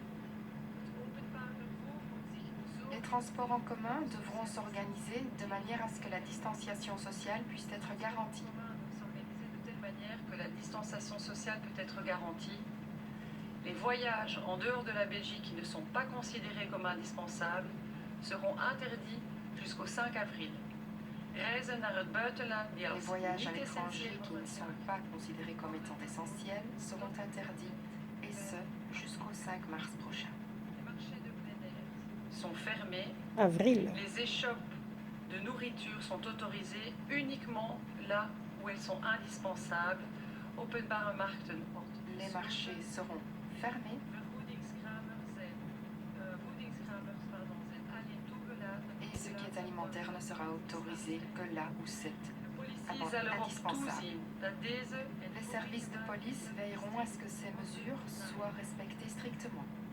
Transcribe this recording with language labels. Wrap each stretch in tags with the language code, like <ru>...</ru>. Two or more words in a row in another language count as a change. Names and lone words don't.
<fr>Les transports en commun devront s'organiser de manière à ce que la distanciation sociale puisse être garantie. Que la distanciation sociale peut être garantie. Les voyages en dehors de la Belgique qui ne sont pas considérés comme indispensables seront interdits jusqu'au 5 avril.</fr> <nl>Reizen naar het buitenland die</nl> <fr>Les</fr> <nl>als</nl> <fr>voyages à</fr> <nl>niet</nl> <fr>l'étranger</fr> <nl>essentieel</nl> <fr>qui ne sont</fr> <nl>worden</nl> <fr>pas considérés comme étant essentiels seront interdits, et ce jusqu'au 5 mars prochain. Les marchés de plein air sont fermés. Avril. Les échoppes de nourriture sont autorisées uniquement là où elles sont indispensables.</fr> <nl>Openbare markten.</nl> <fr>Les marchés seront fermés. Et ce qui est alimentaire ne sera autorisé que là où c'est indispensable. Les services de police veilleront à ce que ces mesures soient respectées strictement.</fr>